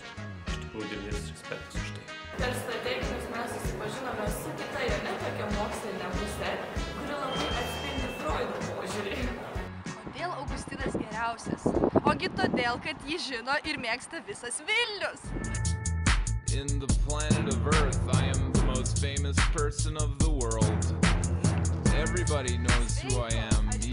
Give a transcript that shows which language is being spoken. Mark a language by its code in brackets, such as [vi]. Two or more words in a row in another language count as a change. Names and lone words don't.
[lt] Iš tikrųjų, didelis respektas už tai. Per strateginius mes susipažinome su kita jo netokia mokslinė pusė, kuri labai atspindi Freudo požiūrį. Kodėl Augustinas geriausias? Ogi todėl, kad jį žino ir mėgsta visas Vilnius. [en] In the planet of Earth, I am the most famous person of the world. Everybody knows who I am.